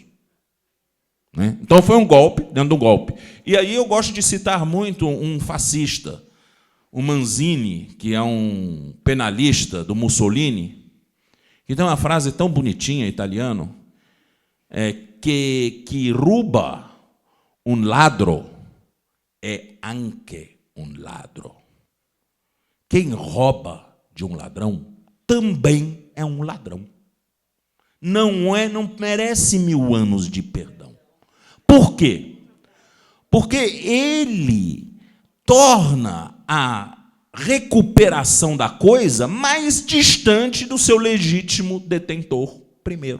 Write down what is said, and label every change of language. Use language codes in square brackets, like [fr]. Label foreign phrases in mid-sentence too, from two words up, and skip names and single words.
[pt] Né? Então foi um golpe dentro do golpe. E aí eu gosto de citar muito um fascista, o Manzini, que é um penalista do Mussolini, que tem uma frase tão bonitinha em italiano, que [it] ruba un ladro é anche un ladro. [pt] Quem rouba de um ladrão também é um ladrão. Não merece 1000 anos de perdão. Por quê? Porque ele torna a recuperação da coisa mais distante do seu legítimo detentor primeiro.